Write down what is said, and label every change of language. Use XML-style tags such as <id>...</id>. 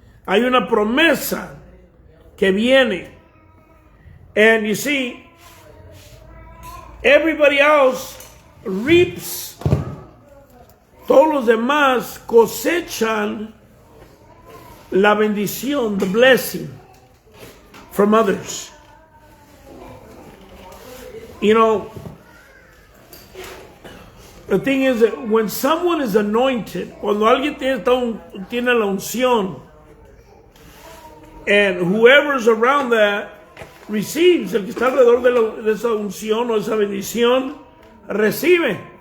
<es>Hay una promesa que viene.</es> <en>And you see, everybody else reaps.</en> <es>Todos los demás cosechan la bendición,</es> <en>the blessing from others. You know, the thing is that when someone is anointed,</en> <es>cuando alguien tiene la unción,</es> <en>and whoever's around that receives,</en> <es>el que está alrededor de esa unción o esa bendición, recibe.</es>